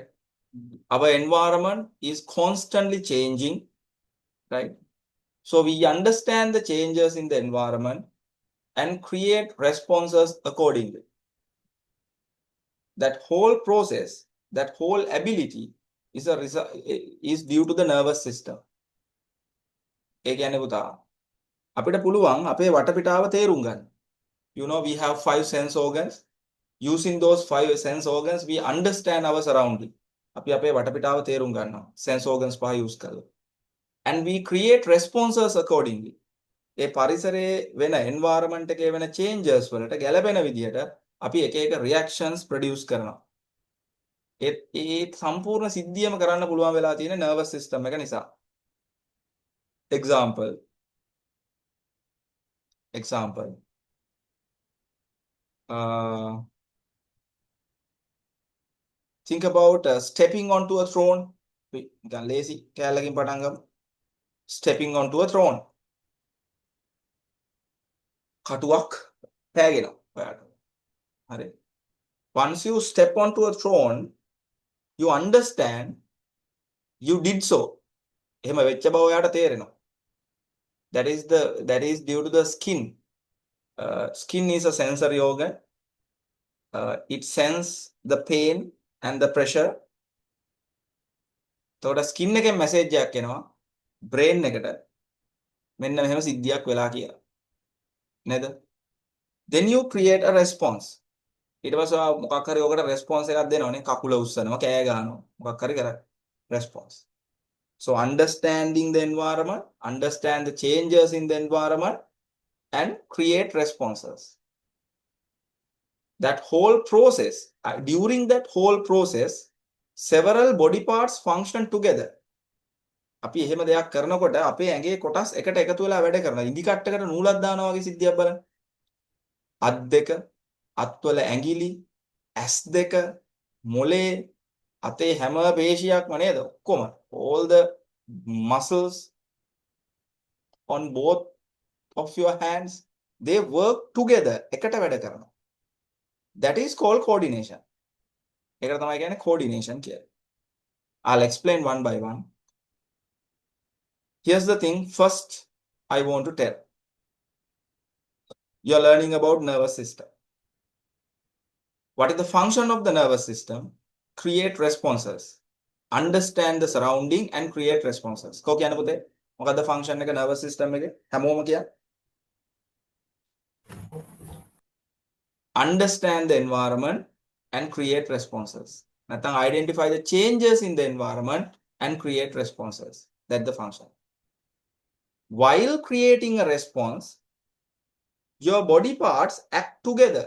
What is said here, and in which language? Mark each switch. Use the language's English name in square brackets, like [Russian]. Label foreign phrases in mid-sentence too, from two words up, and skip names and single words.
[English] Our environment is constantly changing, right? So we understand the changes in the environment and create responses accordingly. That whole process, that whole ability is due to the nervous system. [Sinhala] ඒ කියන්නේ පුතා අපිට පුළුවන් අපේ වටපිටාව තේරුම් ගන්න. [English] You know, we have 5 sense organs. Using those 5 sense organs, we understand our surrounding. [Sinhala] අපි අපේ වටපිටාව තේරුම් ගන්නවා. [English] Sense organs [Sinhala] පහ use කරලා. [English] And we create responses accordingly. [Sinhala] ඒ පරිසරයේ වෙන environment එකේ වෙන changes වලට ගැළපෙන විදිහට අපි එක එක [English] reactions produce [Sinhala] කරනවා. ඒ සම්පූර්ණ සිද්ධියම කරන්න පුළුවන් වෙලා තියෙන [English] nervous system [Sinhala] එක නිසා. [English] Example. Think about stepping onto a throne. [Sinhala] Lazy කැලලකින් පටන් ගමු. [English] Stepping onto a throne. [Sinhala] කටුවක් පෑගෙනවා ඔයාට. හරි. [English] Once you step onto a throne, you understand you did so. [Sinhala] එහෙම වෙච්ච බව ඔයාට තේරෙනවා. [English] That is due to the skin. Skin is a sensory organ. It senses the pain and the pressure. [Sinhala] එතකොට skin එකෙන් message එකක් එනවා brain එකට. මෙන්න මෙහෙම සිද්ධියක් වෙලා කියලා. නේද? [English] Then you create a response. [Sinhala] ඊට පස්සේ මොකක් හරි ඔකට response එකක් දෙනවනේ. කකුල උස්සනවා, කෑ ගන්නවා. මොකක් හරි කරා response. [English] So understanding the environment, understand the changes in the environment, and create responses. That whole process, during that whole process, several body parts function together. [Sinhala] අපි එහෙම දෙයක් කරනකොට අපේ ඇඟේ කොටස් එකට එකතු වෙලා වැඩ කරනවා. ඉදි කට්ටකට නූලක් දානවා වගේ සිද්ධියක් බලන්න. අත් දෙක, අත්වල ඇඟිලි, ඇස් දෙක, මොලේ, අතේ හැම පේශියක්ම නේද? [English] ඔක්කොම all the muscles on both of your hands, they work together. [Sinhala] එකට වැඩ කරනවා. [English] That is called coordination. [Sinhala] ඒකට තමයි කියන්නේ coordination කියලා. [English] I'll explain one by one. Here's the thing first I want to tell. You're learning about nervous system. What is the function of the nervous system? Create responses. Understand the surrounding and create responses. [Sinhala] Ko කියන්න පුතේ? මොකද්ද function එක [English] nervous system [Sinhala] එකේ? හැමෝම කියන්න. [English] Understand the environment and create responses. නැත්නම් identify the changes in the environment and create responses. That's the function. While creating a response, your body parts act together.